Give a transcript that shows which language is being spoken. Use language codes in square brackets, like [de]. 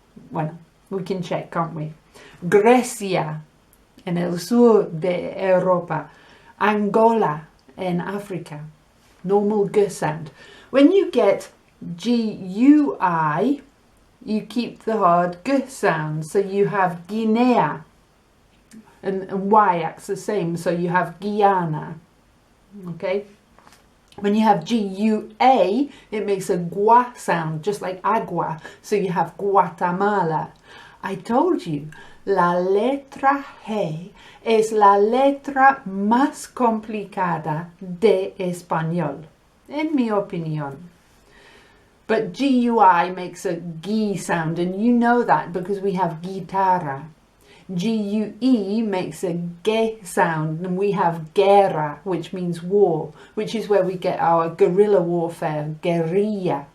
[en] Bueno, we can check, can't we? [es] Grecia en el sur de Europa. [en] Angola en Africa. Normal G sound. When you get G-U-I, you keep the hard G sound. So you have Guinea. And Y acts the same. So you have Guyana. Okay? When you have G-U-A, it makes a gua sound, just like agua. So you have Guatemala. I told you, [es] la letra G es la letra más complicada de español, en mi opinión. [en] But G-U-I makes a G sound, and you know that because we have guitarra. G-U-E makes a G sound, and we have guerra, which means war, which is where we get our guerrilla warfare, guerrilla.